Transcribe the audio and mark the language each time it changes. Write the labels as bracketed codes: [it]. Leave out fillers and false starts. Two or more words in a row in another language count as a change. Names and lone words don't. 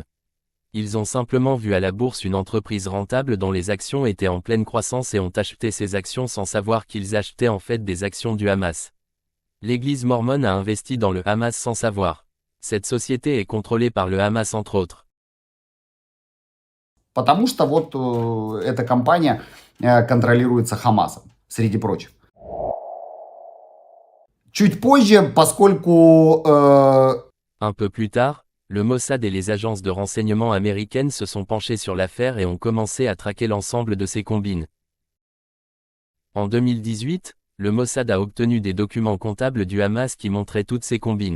[fr] Ils ont simplement vu à la bourse une entreprise rentable dont les actions étaient en pleine croissance et ont acheté ces actions sans savoir qu'ils achetaient en fait des actions du Hamas. L'église mormone a investi dans le Hamas sans savoir. Cette société est contrôlée par le Hamas entre autres. [ru] Потому что вот эта компания контролируется Хамасом, среди прочих. Чуть позже, поскольку... [fr] Un peu plus tard, le Mossad et les agences de renseignement américaines se sont penchés sur l'affaire et ont commencé à traquer l'ensemble de ces combines. En 2018, le Mossad a obtenu des documents comptables du Hamas qui montraient toutes ces combines.